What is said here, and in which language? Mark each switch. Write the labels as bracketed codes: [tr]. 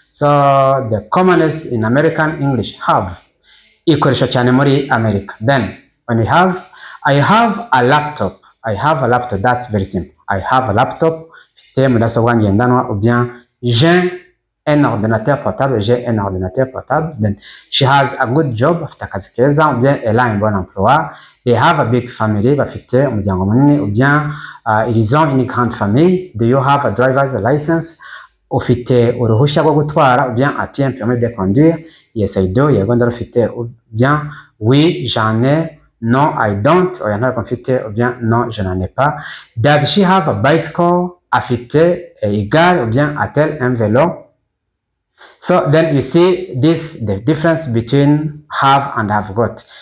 [en] So the commonest in American English, have. [rw] Ikoreshwa cyane muri America. [en] Then when we have, I have a laptop. I have a laptop. That's very simple. I have a laptop. [rw] Mfite mudasobwa ngendanwa, [fr] ou bien j'ai un ordinateur portable. J'ai un ordinateur portable. [en] Then she has a good job. [rw] Afite akazi keza, [fr] ou bien elle a un bon emploi. [en] They have a big family. [rw] Bafite umuryango munini, [fr] ou bien ils ont une grande famille. [en] Do you have a driver's license? [rw] Ufite uruhushya rwo gutwara, [fr] ou bien as-tu un permis de conduire? [en] Yes, I do. [rw] Yego ndarufite. [fr] Ou bien oui, j'en ai. [en] No, I don't. [rw] Oya ntabwo mfite. [fr] Ou bien non, je n'en ai pas. [en] Does she have a bicycle? [rw] Afite igare, [fr] ou bien a-t-elle un vélo? [en] So then you see this, the difference between have and have got.